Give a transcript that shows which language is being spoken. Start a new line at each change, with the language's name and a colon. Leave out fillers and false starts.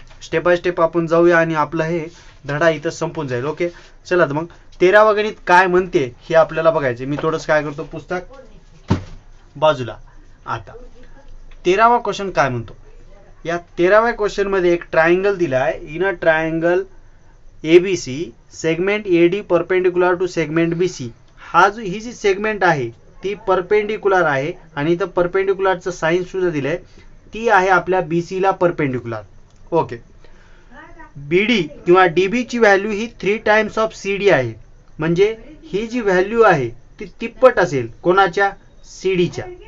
Marathi: Step by step आपण जाऊया आणि आपलं हे धडा इथं संपून जाईल. ओके. चला तर मग 13वा गणित काय म्हणते हे आपल्याला बघायचे. मी थोडंसं काय करतो, पुस्तक बाजूला. आता 13वा क्वेश्चन काय म्हणतो. या 13व्या क्वेश्चन मध्ये एक ट्रायंगल दिला आहे.
English: In a triangle ABC segment AD perpendicular to segment BC.
Marathi: He G segment आहे ती परपेंडिक्युलर आहे आणि इथं परपेंडिक्युलरचं साइन सुद्धा दिलंय. ती आहे आपल्या बीसी ला परपेंडिक्युलर. ओके. बीडी किंवा डीबी ची value he 3 times of CD आहे. म्हणजे ही जी व्हॅल्यू आहे ती तिप्पट असेल कोणाच्या, सीडीच्या.